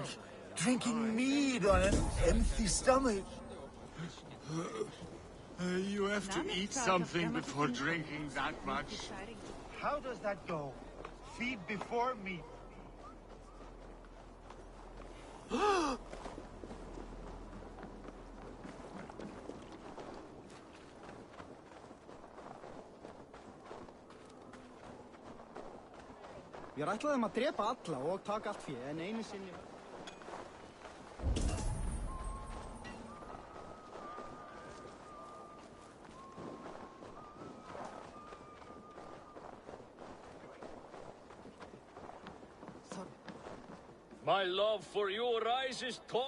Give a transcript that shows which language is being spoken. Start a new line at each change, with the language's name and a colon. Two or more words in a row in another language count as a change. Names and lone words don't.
English: Drinking mead on an empty stomach? You have to eat something before drinking that much. How does that go? Feed before meat.
Icelandic: Við ætlaðum að drepa alla og taka allt fjö, en einu sinni...
English: My love for you rises tall.